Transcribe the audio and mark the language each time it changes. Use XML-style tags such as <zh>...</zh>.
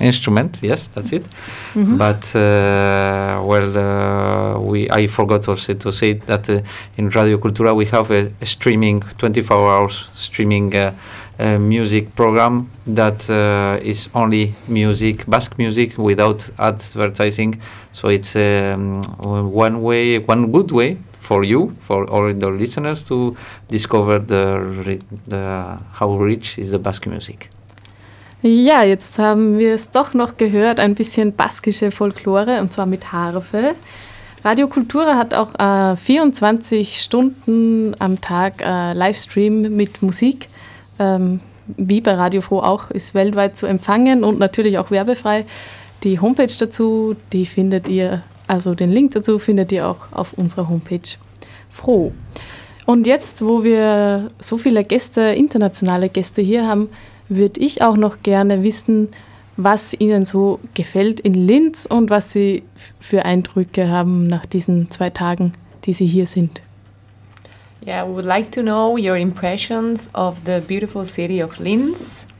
<en>Instrument, yes, that's it. Mm-hmm. But, I forgot also to say that in Radio Cultura we have a streaming, 24 hours streaming a music program that is only music, Basque music, without advertising. So it's one good way for you, for all the listeners, to discover the how rich is the Basque music.</en> <de>Ja, jetzt haben wir es doch noch gehört, ein bisschen baskische Folklore, und zwar mit Harfe. Radio Kultura hat auch 24 Stunden am Tag Livestream mit Musik. Wie bei Radio Froh auch, ist weltweit zu empfangen und natürlich auch werbefrei. Die Homepage dazu, die findet ihr, also den Link dazu findet ihr auch auf unserer Homepage Froh. Und jetzt, wo wir so viele Gäste, internationale Gäste hier haben, würde ich auch noch gerne wissen, was Ihnen so gefällt in Linz und was Sie für Eindrücke haben nach diesen zwei Tagen, die Sie hier sind.</de> <en>Yeah, we would like to know your impressions of the beautiful city of Linz.</en>